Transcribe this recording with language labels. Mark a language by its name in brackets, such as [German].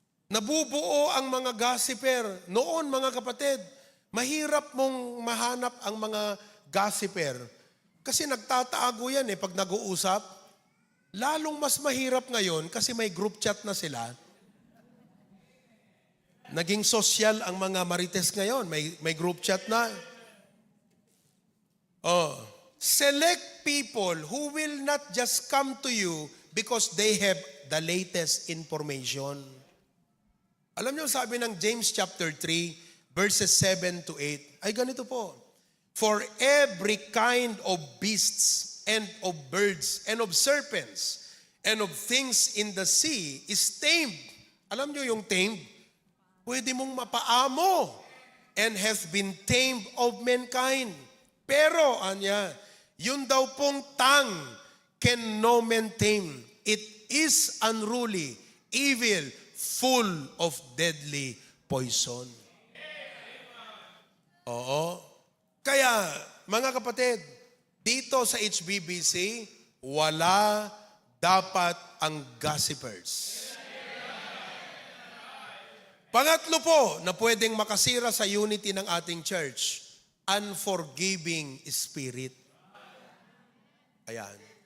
[Filipino] Nabubuo ang mga gossiper. Noon, mga kapatid, mahirap mong mahanap ang mga gossiper. Kasi nagtatago yan pag nag-uusap. Lalong mas mahirap ngayon kasi may group chat na sila. Naging social ang mga Marites ngayon. May group chat na. [English] Select people who will not just come to you because they have the latest information. [Filipino] Alam niyo, sabi ng James chapter 3, verses 7 to 8, ay ganito po. [English] For every kind of beasts and of birds and of serpents and of things in the sea is tamed. [Filipino] Alam niyo yung tamed? Pwede mong mapaamo [English] and hath been tamed of mankind. [Filipino] Pero, anya, yun daw pong [English] tongue can no man tame. It is unruly, evil, full of deadly poison. Kaya, [Filipino] mga kapatid, dito sa HBBC, wala dapat ang gossipers. Pangatlo po na pwedeng makasira sa unity ng ating church, [English] unforgiving spirit. [Filipino] Ayan.